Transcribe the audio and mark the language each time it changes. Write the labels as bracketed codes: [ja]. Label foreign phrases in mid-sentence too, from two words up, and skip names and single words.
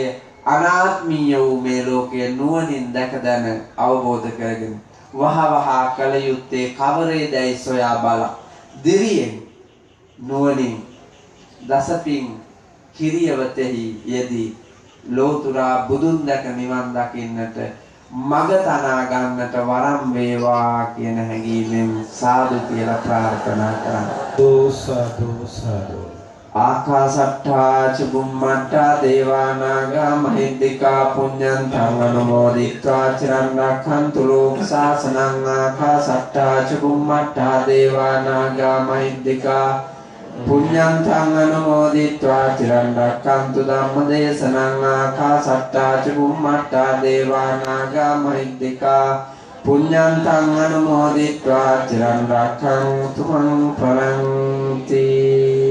[si] අනාත්මීය වූ මේ ලෝකය නුවණින් දැක දැන අවබෝධ කරගෙන වහවහ කල යුත්තේ කවරේදයි සොයා බල දිරියෙන් නුවණින් දසපින් කිරියවතෙහි යෙදී ලෝතුරා බුදුන් දැක නිවන් දකින්නට මඟ තනා ගන්නට වරම් වේවා කියන හැඟීමෙන් සාදු කියලා ප්‍රාර්ථනා කරනවා. සාදු සාදු. [pi] ආකාශට්ටා චුම්මට්ටා දේවානාගා මහිද්దికා පුඤ්ඤන්තං අනුමෝදිත්වා චිරන් රක්ඛන්තු ලෝක ශාසනං. ආකාශට්ටා චුම්මට්ටා දේවානාගා මහිද්దికා පුඤ්ඤන්තං අනුමෝදිत्वा චිරන් රක්ඛන්තු ධම්මදේශනං ආකාශට්ටා ච බුම්මට්ටා දේවා නාග මහිද්దికා පුඤ්ඤන්තං අනුමෝදිत्वा චිරන් රක්ඛන්තු මං පරන්ති